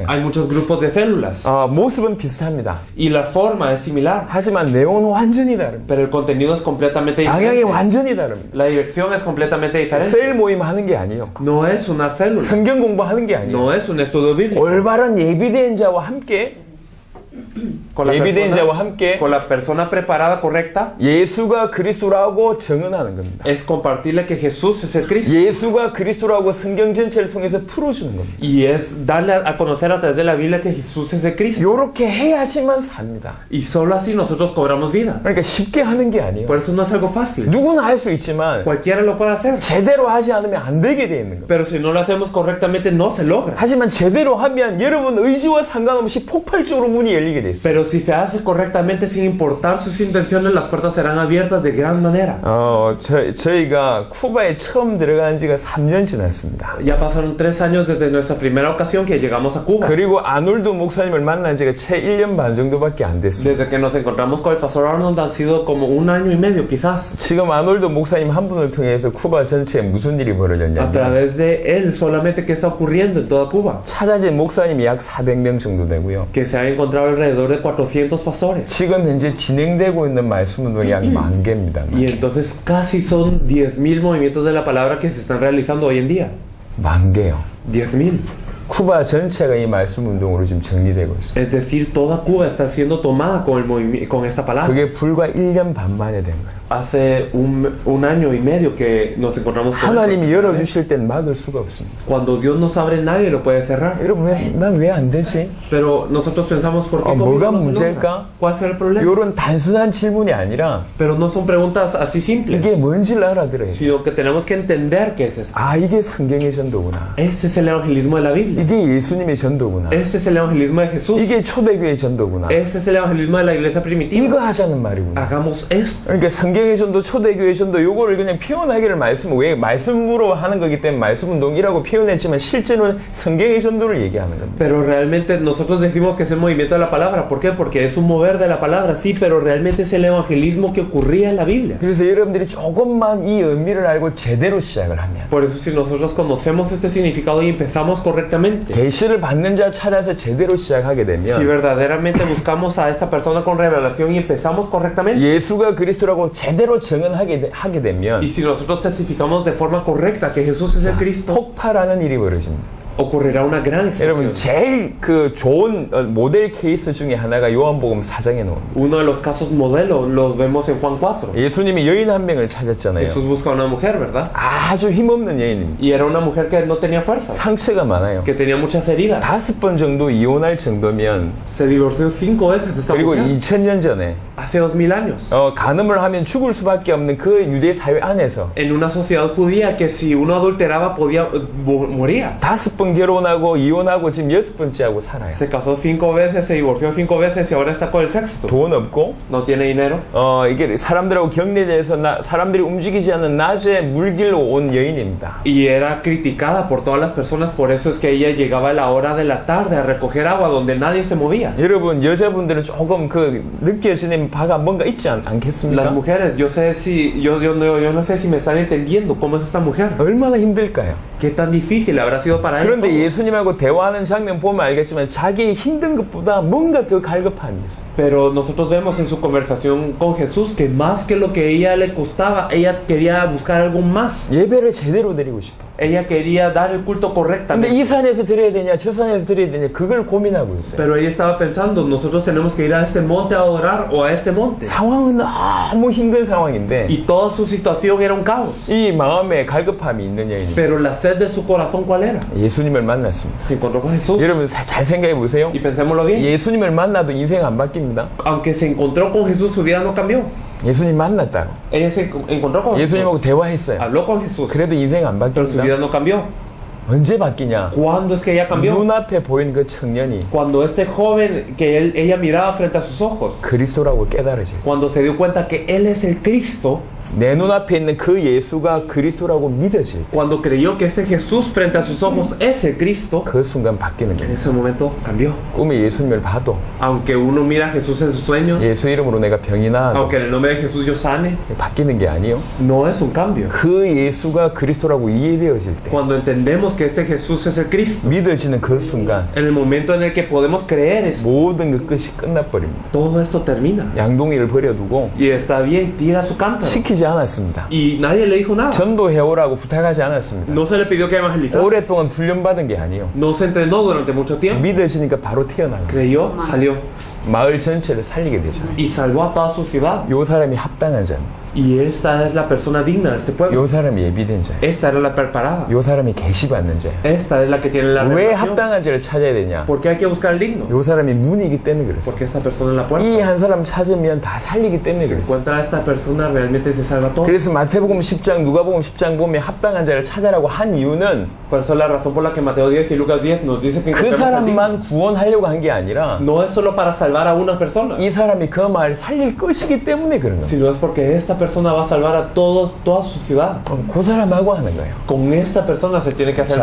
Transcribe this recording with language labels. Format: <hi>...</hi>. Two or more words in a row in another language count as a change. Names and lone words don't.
<es>Hay muchos grupos de células.</es> <ko>모습은 비슷합니다.</ko> <es>Y la forma es similar.</es> <ko>하지만 내용은 완전히 다릅니다.</ko> <es>Pero el contenido es completamente</es> <ko>방향이</ko> <es>diferente.</es> <ko>완전히 다릅니다.</ko> <es>La dirección es completamente diferente.</es> <ko>셀 모임 하는 게 아니에요.</ko> <es>No es una célula.</es> <ko>성경 공부하는 게 아니에요.</ko> <es>No es un estudio bíblico.</es> <ko>올바른 예비된 자와 함께 예비된 자와 함께</ko> <es>con la persona preparada correcta</es> <ko>예수가 그리스도라고 증언하는 겁니다.</ko> <es>es compartirle que Jesús es el Cristo.</es> <ko>예수가 그리스도라고 성경 전체를 통해서 풀어주는 겁니다.</ko> <es>Y es darle a conocer a través de la Biblia que Jesús es el Cristo.</es> <ko>이렇게 해야지만 삽니다.</ko> <es>Y solo así nosotros cobramos vida.</es> <ko>그러니까 쉽게 하는 게 아니에요.</ko> <es>Por eso no es algo fácil.</es> <ko>누구나 할 수 있지만</ko> <es>Cualquiera lo puede hacer.</es> <ko>제대로 하지 않으면 안 되게 돼 있는 겁니다.</ko> <es>Pero si no lo hacemos correctamente no se logra.</es> <ko>하지만 제대로 하면 여러분 의지와 상관없이 폭발적으로 문이 열리게 돼 있어요.</ko> <es>Pero si se hace correctamente sin importar sus intenciones, las puertas serán abiertas de gran manera.</es> <ko>저희가 쿠바에 처음 들어간 지가 3년 지났습니다.</ko> <es>Ya pasaron 3 años desde nuestra primera ocasión que llegamos a Cuba.</es> <ko>그리고 아놀드 목사님을 만난 지가 채 1년 반 정도밖에 안 됐습니다.</ko> <es>Desde que nos encontramos con el pastor Arnold han sido como 1 año y medio quizás.</es> <ko>지금 아놀드 목사님 한 분을 통해서 쿠바 전체에 무슨 일이</ko> <es>A</es> <ko>벌어졌냐면</ko> <es>través de él solamente qué está ocurriendo en toda Cuba.</es> <ko>찾아진 목사님이 약 400명 정도 되고요.</ko> <es>Que se han encontrado alrededor de 400 pastores.</es> <ko>지금 현재 진행되고 있는 말씀 운동이 약 10,000개입니다.</ko> <es>Y entonces casi son 10.000 movimientos de la palabra que se están realizando hoy en día.</es> <ko>10,000개요.</ko> <es>10.000.</es> <ko>쿠바 전체가 이 말씀 운동으로 지금 정리되고 있어요.</ko> <es>Es decir, toda Cuba está siendo tomada con, con esta palabra.</es> <ko>그게 불과 1년 반 만에 된 거예요.</ko> <es>Hace un año y medio que nos encontramos con</es> <ko>하나님이</ko> <es>esto.</es> <ko>열어주실 땐 막을 수가 없습니다.</ko> <es>Cuando Dios nos abre, nadie lo puede cerrar.</es> <ko>여러분, 난 왜 안 되지?</ko> <es>Pero nosotros pensamos, ¿por qué</es> <ko>뭐가</ko> <es>conmigo no se</es> <ko>문제일까?</ko> <es>logra? ¿Cuál será el problema?</es> <ko>이런 단순한 질문이 아니라</ko> <es>Pero no son preguntas así simples,</es> <ko>이게 뭔지를 알아들어야 돼요.</ko> <es>sino que tenemos que entender qué es esto.</es> <ko>이게 성경의 전도구나.</ko> <es>Este es el evangelismo de la Biblia.</es> <ko>이게 예수님의 전도구나.</ko> <es>Este es el evangelismo de Jesús.</es> <ko>이게 초대교회 전도구나.</ko> <es>Este es el evangelismo de la iglesia primitiva.</es> <ko>이거 하자는 말이구나.</ko> <es>Hagamos esto.</es> <ko>그러니까 성경의 전도, 초대교회 전도 요거를 그냥 표현하기를 왜 말씀으로 하는 거기 때문에 말씀 운동이라고 표현했지만 실제로는 성경의 전도를 얘기하는 겁니다.</ko> <es>Pero realmente nosotros decimos que es el movimiento de la palabra. ¿Por qué? Porque es un mover de la palabra, sí, pero realmente es el evangelismo que ocurría en la Biblia.</es> <ko>그래서 여러분들이 조금만 이 의미를 알고 제대로 시작을 하면</ko> <es>Por eso si nosotros conocemos este significado y empezamos correctamente,</es> <ko>계시를 받는 자 찾아서 제대로 시작하게 되면</ko> <es>si verdaderamente buscamos a esta persona con revelación y empezamos correctamente,</es> <ko>예수가 그리스도라고 제대로 증언하게 되면</ko> <es>y si nosotros testificamos de forma correcta que Jesús es el Cristo,</es> <ko>폭발하는 일이 벌어집니다.</ko> <es>ocurrirá una gran</es> <ko>여러분</ko> <es>explosión.</es> <ko>제일 그 좋은 모델 케이스 중에 하나가 요한복음 4장에 나옵니다.</ko> <es>Uno de los casos modelo los vemos en Juan 4.</es> <ko>예수님이 여인 한 명을 찾았잖아요.</ko> <es>Jesús busca a una mujer, ¿verdad?</es> <ko>아주 힘없는 여인입니다.</ko> <es>Y era una mujer que no tenía fuerzas,</es> <ko>상처가 많아요.</ko> <es>que tenía muchas heridas.</es> <ko>5번 정도 이혼할 정도면</ko> <es>Se divorció 5 veces esta</es> <ko>그리고</ko> <es>mujer.</es> <ko>2000년 전에</ko> <es>Hace 2000 años.</es> <ko>간음을 하면 죽을 수밖에 없는 그 유대 사회 안에서</ko> <es>En una sociedad judía que si uno adulteraba podía moría.</es> <ko>5번 결혼하고 이혼하고 지금 6번째 하고 살아요.</ko> <es>Se casó 5 veces, se divorció 5 veces y ahora está con el sexto.</es> <ko>돈 없고</ko> <es>No tiene dinero.</es> <ko>이게 사람들하고 격리돼서 사람들이 움직이지 않는 낮에 물길로 온 여인입니다.</ko> <es>Y era criticada por todas las personas, por eso es que ella llegaba a la hora de la tarde a recoger agua donde nadie se movía.</es> <ko>여러분 여자분들은 조금 그 느껴지는 바가 뭔가 있지 않겠습니까?</ko> <es>Las mujeres, yo no sé si me están entendiendo cómo es esta mujer.</es> <ko>얼마나 힘들까요?</ko> <es>Qué tan difícil habrá sido para ella.</es> <ko>그런데 예수님하고 대화하는 장면 보면 알겠지만 자기 힘든 것보다 뭔가 더 갈급함이 있어.</ko> <es>Pero nosotros vemos en su conversación con Jesús que más que lo que ella le costaba, ella quería buscar algo más.</es> <ko>예배를 제대로 드리고 싶어.</ko> <es>Ella quería dar el culto</es> <ko>근데</ko> <es>correctamente.</es> <ko>이 산에서 드려야 되냐 저 산에서 드려야 되냐 그걸 고민하고 있어요.</ko> <es>Pero ella estaba pensando, nosotros tenemos que ir a este monte a adorar o a este monte.</es> <ko>상황은 너무 힘든 상황인데</ko> <es>Y toda su situación era un caos.</es> <ko>이 마음에 갈급함이 있는 여인이</ko> <es>Pero la sed de su corazón, ¿cuál era?</es> <ko>예수님을 만났습니다.</ko> <es>Se encontró con Jesús.</es> <ko>여러분 잘 생각해 보세요.</ko> <es>Y pensémoslo bien.</es> <ko>예수님을 만나도 인생 안 바뀝니다.</ko> <es>Aunque se encontró con Jesús, su vida no cambió.</es> <ko>예수님 만났다고.</ko> <es>Ella se encontró con</es> <ko>예수님하고</ko> <es>Jesús.</es> <ko>대화했어요.</ko> <es>Habló con Jesús.</es> <ko>그래도 인생 안</ko> <es>Pero su</es> <ko>바뀝니다.</ko> <es>vida no cambió.</es> <ko>언제 바뀌냐?</ko> <es>¿Cuándo es que ella cambió?</es> <ko>눈앞에 보인 그 청년이</ko> <es>Cuando este joven que ella miraba frente a sus ojos,</es> <ko>그리스도라고 깨달으실.</ko> <es>cuando se dio cuenta que él es el Cristo,</es> <ko>내 눈앞에 있는 그 예수가 그리스도라고 믿어질.</ko> <es>cuando creyó que ese Jesús frente a sus ojos es el Cristo,</es> <ko>그 순간 바뀌는</ko> <es>en</es> <ko>거예요.</ko> <es>ese momento cambió.</es> <ko>꿈에 예수님을 봐도</ko> <es>Aunque uno mira a Jesús en sus sueños,</es> <ko>예수 이름으로 내가 병이 나아도</ko> <es>aunque en el nombre de Jesús yo sane,</es> <ko>바뀌는 게 아니요.</ko> <es>no es un cambio.</es> <ko>그 예수가 그리스도라고 이해되어질 때</ko> <es>Cuando entendemos que este Jesús es el Cristo,</es> <ko>믿어지는 그 순간</ko> <es>en el momento en el que podemos creer eso,</es> <ko>모든 그 끝이 끝나버립니다.</ko> <es>todo esto termina.</es> <ko>양동이를 버려두고</ko> <es>Y está bien, tira su cántaro.</es> <ko>시키지 않았습니다.</ko> <es>Y nadie le dijo nada.</es> <ko>전도해오라고 부탁하지 않았습니다.</ko> <es>No se le pidió que evangelizara.</es> <ko>오랫동안 훈련받은 게 아니요.</ko> <es>No se entrenó durante mucho tiempo.</es> <ko>믿어지니까 바로 튀어나가.</ko> <es>Creyó, salió.</es> <ko>마을 전체를 살리게 되죠.</ko> <es>Y salvó a toda su ciudad.</es> <ko>요 사람이 합당한 자,</ko> <es>Y esta es la persona digna de este pueblo.</es> <ko>요 사람이 예비된 자,</ko> <es>Esta era la preparada.</es> <ko>요 사람이 계시받는 자.</ko> <es>Esta es la que tiene la</es> <ko>왜</ko> <es>revelación.</es> <ko>합당한 자를 찾아야 되냐?</ko> <es>¿Por qué hay que buscar el digno?</es> <ko>요 사람이 문이기 때문에 그랬어.</ko> <es>Porque esta persona es la puerta.</es> <ko>이 한 사람 찾으면 다 살리기 때문에</ko> <es>Si</es> <ko>그랬어.</ko> <es>encuentra a esta persona, realmente se salva todo.</es> <ko>그래서 마태복음 10장, 누가복음 10장 보면 합당한 자를 찾아라고 한 이유는</ko> <es>Por eso la razón por la que Mateo 10 y Lucas 10 nos dice que</es> <ko>그</ko> <es>encontremos al digno.</es> <ko>사람만 구원하려고 한 게 아니라</ko> <es>No es solo para salvar a una persona,</es> <ko>이 사람이 그 마을 살릴 것이기 때문에 그런 거예요.</ko> <es>sino es porque esta persona va a salvar a todos, toda su ciudad.</es> <ko>그 사람하고 하는 거예요.</ko> <es>Con esta persona se tiene que hacer el</es>